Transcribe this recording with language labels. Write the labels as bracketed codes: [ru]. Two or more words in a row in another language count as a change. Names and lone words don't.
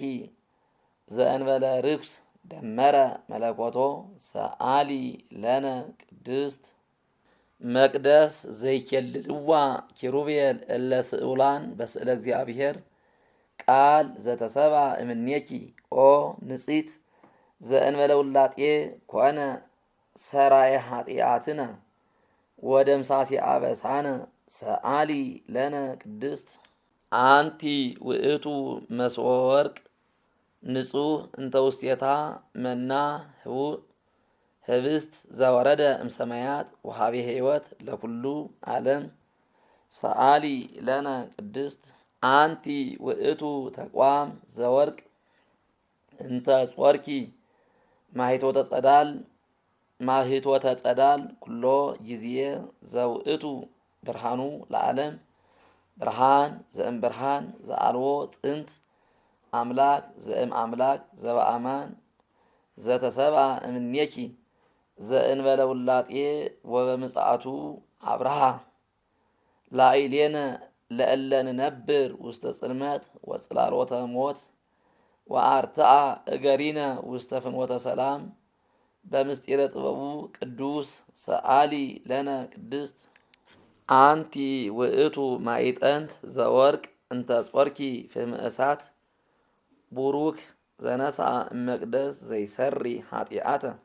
[gez] ዘእንበለ ርኩስ ደመረ መለኮቶ ሰአሊ ለነ ቅድስት መቅደስ ዘይኬልልዋ ኪሩቤል እለ ስእውላን በስእለ እግዚአብሔር ቃል ዘተሰብአ እምኔኪ ኦ ንጽሕት ዘእንበለ ውላጤ ኮነ ሰራየ ኃጢአትነ ወደምሳሴ አበሳነ ሰአሊ ለነ ቅድስት አንቲ ውእቱ መስወ ወርቅ ንጹሕ እንተ ውስቴታ መና ህቡእ ህብስት ዘወረደ እምሰማያት ወሃቤ ሕይወት ለኩሉ ዓለም ሰአሊ ለነ ቅድስት አንቲ ውእቱ ተቋም ዘወርቅ እንተ ጾርኪ ማሂቶተ ጸዳል ኩሎ ጊዜ ዘውእቱ ብርሃኑ ለዓለም ብርሃን ዘእም ብርሃን ዘአልዎ ጥንት አምላክ ዘእም አምላክ ዘበአማን ዘተሰብአ እምኔኪ ዘእንበለ ውላጤ ወበምጽአቱ አብርሃ ላዕሌነ ለእለ ንነብር ውስተ ጽልመት ወጽላሎተ ሞት ወአርትአ እገሪነ ውስተ ፍኖተ ሰላም በምስጢረ ጥበቡ ቅዱስ ሰአሊ ለነ ቅድስት አንቲ ውእቱ ማዕጠንት ዘወርቅ እንተ ጾርኪ ፍህመ እሳት ቡሩክ ዘነስአ እመቅደስ ዘይሰሪ ኃጢአተ